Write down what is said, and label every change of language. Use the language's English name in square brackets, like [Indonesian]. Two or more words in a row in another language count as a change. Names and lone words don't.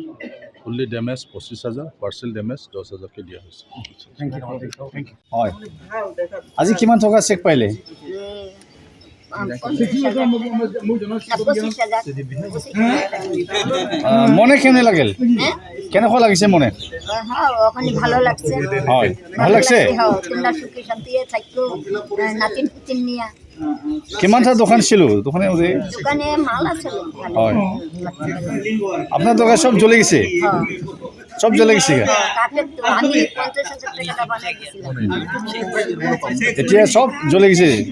[Assamese] ফুল্লি ডেমেজ 25,000, পাৰ্চেল ডেমেজ 10,000কৈ দিয়া হৈছে। হয়, আজি কিমান টকা চেক পাইলে? মনে কেনে লাগিল? কেনেকুৱা লাগিছে মনে? [Bangla] ভালো লাগছে। হয়, ভাল লাগছে। কিমানটা দোকান ছিল? দোকানে মাল আছে। হয়, আপনার দোকান সব জ্বলে গেছে? সব জ্বলে গেছে। এতিয়া সব জ্বলে গেছে।